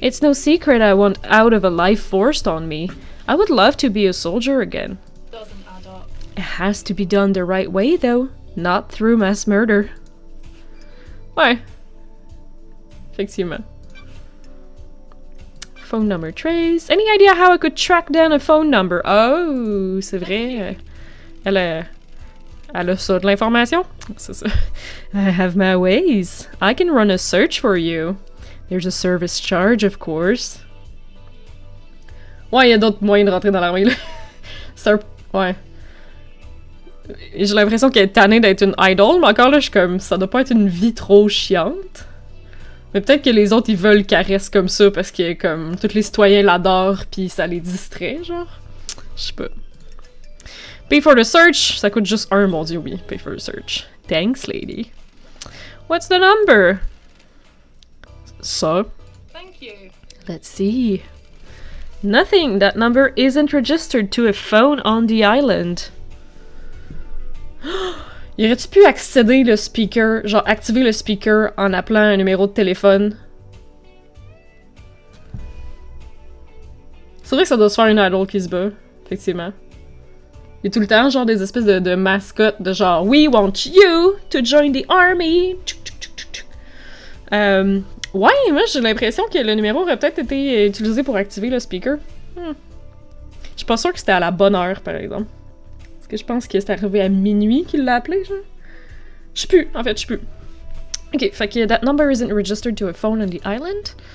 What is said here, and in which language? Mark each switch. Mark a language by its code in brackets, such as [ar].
[en] It's no secret I want out of a life forced on me. I would love to be a soldier again. Doesn't add up. It has to be done the right way, though. Not through mass murder. [fr] Ouais. Effectivement. [en] Phone number trace. Any idea how I could track down a phone number? [fr] Oh, c'est vrai. Elle a ça de l'information. C'est ça. [en] I have my ways. I can run a search for you. There's a service charge, of course. [fr] Ouais, il y a d'autres moyens de rentrer dans l'armée, là. C'est un... Ouais. J'ai l'impression qu'elle est tannée d'être une idol, mais encore là, je suis comme... Ça doit pas être une vie trop chiante. Mais peut-être que les autres, ils veulent qu'elle reste comme ça parce que, comme, tous les citoyens l'adorent pis ça les distrait, genre. Je sais pas. [en] Pay for the search, [fr] ça coûte juste 1, mon dieu, oui. [en] Pay for the search. Thanks, lady. What's the number? [fr] Ça. [en] Thank you. Let's see. Nothing. That number isn't registered to a phone on the island. [fr] Y aurait-tu pu accéder le speaker, genre activer le speaker en appelant un numéro de téléphone? C'est vrai que ça doit se faire une idol qui se bat, effectivement. Il y a tout le temps genre des espèces de mascottes de genre [en] We want you to join the army. [fr] Ouais, moi j'ai l'impression que le numéro aurait peut-être été utilisé pour activer le speaker. Je suis pas sûre que c'était à la bonne heure, par exemple. Parce que je pense que c'est arrivé à minuit qu'il l'a appelé, genre. Je sais plus, en fait, je sais plus. [en] Ok, [fr] fait que [en] that number isn't registered to a phone on the island.